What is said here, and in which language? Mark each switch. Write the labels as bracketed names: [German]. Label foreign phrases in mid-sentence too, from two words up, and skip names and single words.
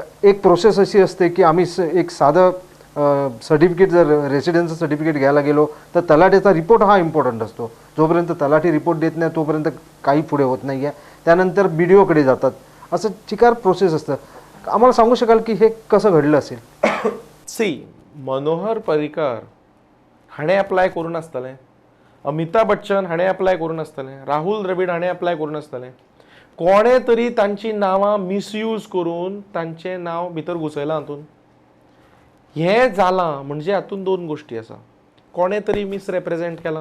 [Marathi] एक प्रोसेस अशी असते की आम्ही एक साधं सर्टिफिकेट, जर रेसिडेन्सचं सर्टिफिकेट घ्यायला गेलो तर तलाठीचा रिपोर्ट हा इम्पॉर्टंट असतो. जोपर्यंत तलाठी रिपोर्ट देत नाही तोपर्यंत काही पुढे होत नाही आहे. त्यानंतर BDOकडे जातात. असं चिकार प्रोसेस असतं. आम्हाला सांगू शकाल की हे कसं घडलं असेल? [Konkani] सी, मनोहर पर्रीकर हाणे अप्लाय करून आसतलें, अमिताभ बच्चन हाणे अप्लाय करून आसतलें, राहुल द्रविड हाणे अप्लाय करून आसतलें. कोणे तरी तांची नांवां मिसयूज करून तांचें नांव भितर घुसयलां हातून. हें जालां म्हणजे हातून 2 गोश्टी आसा. कोणे तरी मिसरेप्रेझेंट केलां.